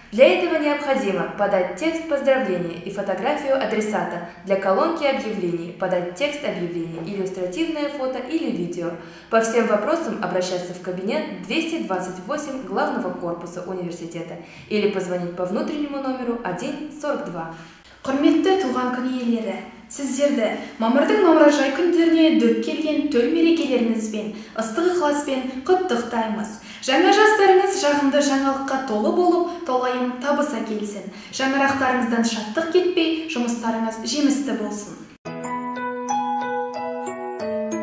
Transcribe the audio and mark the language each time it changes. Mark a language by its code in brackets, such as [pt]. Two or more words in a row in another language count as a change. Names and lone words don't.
[ru] Для этого необходимо подать текст поздравления и фотографию адресата, для колонки объявлений подать текст объявления, иллюстративное фото или видео. По всем вопросам обращаться в кабинет 228 главного корпуса университета или позвонить по внутреннему номеру 142. [kk] Құрметті туған күн иелері, сіздерді мамырдың мамыражай күндеріне дөп келген төл мерекелеріңізбен, ыстық ықыласпен құттықтаймыз. Жаңа жастарыңыз жағымды жаңалыққа толы болып, толайым табыс әкелсін. Шаңырақтарыңыздан шаттық кетпей, жұмыстарыңыз жемісті болсын.